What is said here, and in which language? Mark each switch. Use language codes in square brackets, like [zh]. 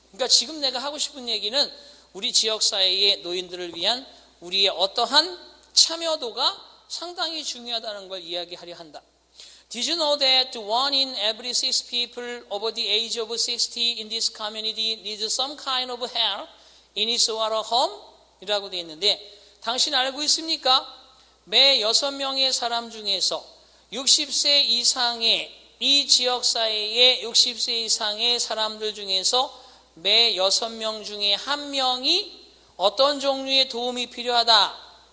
[ko] 그러니까 지금 내가 하고 싶은 얘기는 우리 지역 사회의 노인들을 위한 우리의 어떠한 참여도가 상당히 중요하다는 걸 이야기하려 한다. [en] Did you know that 1 in every 6 people over the age of 60 in this community needs some kind of help in his or her home? [ko] 이라고 되어 있는데 당신 알고 있습니까? 매 6명의 사람 중에서 60세 이상의 이 지역사회의 60세 이상의 사람들 중에서 매 6명 중에 1명이 어떤 종류의 도움이 필요하다.